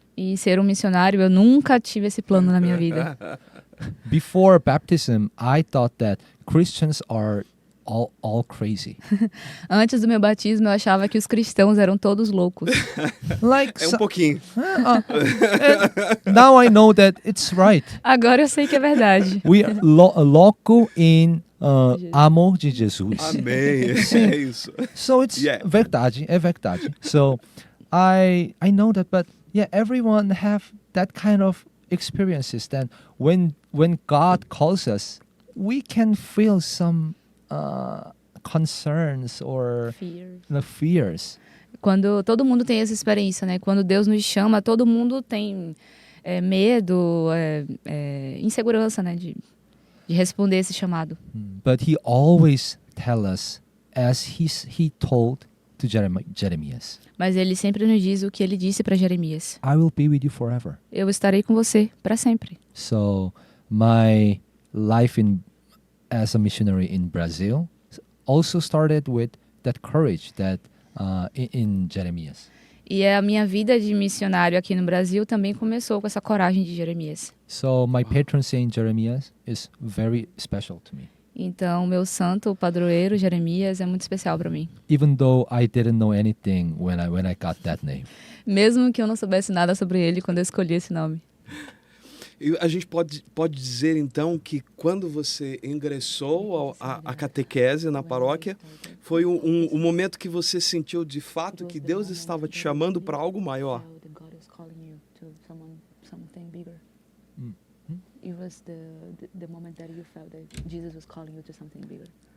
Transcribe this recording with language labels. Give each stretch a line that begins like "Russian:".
Portuguese: E ser um missionário, eu nunca tive esse plano na minha vida.
English: Before baptism, I thought that Christians are all crazy.
Portuguese: Antes do meu batismo, eu achava que os cristãos eram todos loucos.
English: Like
Portuguese: É um pouquinho.
English: now I know that it's right.
Portuguese: Agora eu sei que é verdade.
English: We are loco in
Portuguese: amo de Jesus. Amém. É isso.
English: So it's Yeah.
Portuguese: verdade, é verdade.
English: So I know that, but yeah, everyone have that kind of experiences. That when God calls us, we can feel some concerns or the fears.
Portuguese: Quando todo mundo tem essa experiência, né? Quando Deus nos chama, todo mundo tem medo, insegurança, né? De responder esse chamado.
English: But He always tell us as he told to Jeremias,
Portuguese: Mas ele sempre nos diz o que ele disse para Jeremias:
English: I will be with you forever.
Portuguese: eu estarei com você para sempre.
English: So my life as a missionary in Brazil also started with that courage that in Jeremias.
Portuguese: E a minha vida de missionário aqui no Brasil também começou com essa coragem de Jeremias.
English: So my patron saint Jeremias is very special to me.
Portuguese: Então, meu santo, o padroeiro Jeremias, é muito especial para mim.
English: Even though I didn't know anything when I got that name.
Portuguese: Mesmo que eu não soubesse nada sobre ele quando eu escolhi esse nome. E a gente pode dizer, então, que quando você ingressou à catequese na paróquia, foi um momento que você sentiu de fato que Deus estava te chamando para algo maior.
English: It was the moment that you felt that Jesus was calling you to something bigger.